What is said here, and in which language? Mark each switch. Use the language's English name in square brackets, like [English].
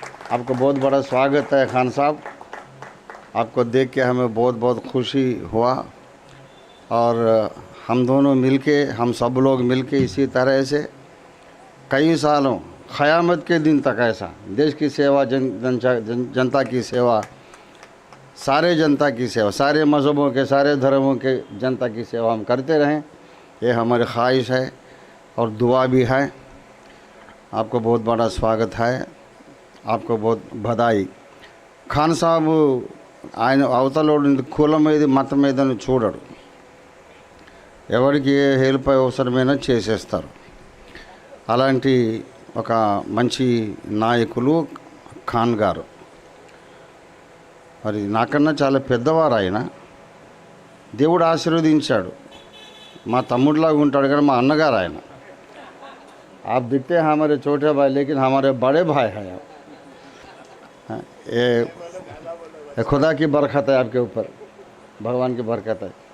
[Hindi] आपको बहुत बड़ा स्वागत है खान साहब। आपको देख के हमें बहुत बहुत खुशी हुआ और हम दोनों मिलके, हम सब लोग मिलके इसी तरह से कई सालों क़यामत के दिन तक ऐसा देश की सेवा, जनता की सेवा, सारे जनता की सेवा, सारे मज़हबों के, सारे धर्मों के जनता की सेवा हम करते रहें, ये हमारी ख्वाहिश है और दुआ भी है। आपको बहुत बड़ा स्वागत है, आपको बहुत बधाई। [Telugu] ఖాన్ సాబు ఆయన అవతలోడు కులం మీద మతం మీదను చూడడు, ఎవరికి ఏ హెల్ప్ అవసరమైనా చేసేస్తారు. అలాంటి ఒక మంచి నాయకులు ఖాన్ గారు. మరి నాకన్నా చాలా పెద్దవారు ఆయన. దేవుడు ఆశీర్వదించాడు. మా తమ్ముడిలాగా ఉంటాడు కానీ మా అన్నగారు ఆయన. [Hindi] आप दिखते हैं हमारे छोटे भाई, लेकिन हमारे बड़े भाई हैं। ये खुदा की बरकत है आपके ऊपर, भगवान की बरकत है।